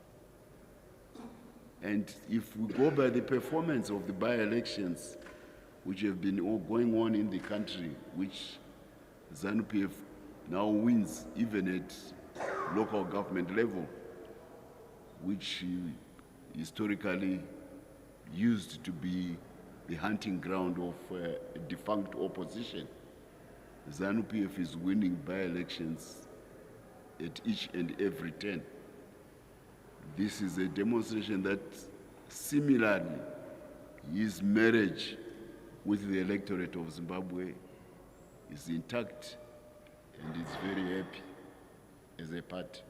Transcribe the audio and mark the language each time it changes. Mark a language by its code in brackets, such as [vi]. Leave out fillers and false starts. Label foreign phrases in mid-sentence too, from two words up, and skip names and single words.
[en] And if we go by the performance of the by-elections, which have been all going on in the country, which ZANU-PF now wins even at local government level, which historically used to be the hunting ground of a defunct opposition. ZANU-PF is winning by-elections at each and every turn. This is a demonstration that similarly his marriage with the electorate of Zimbabwe is intact and is very happy as a party.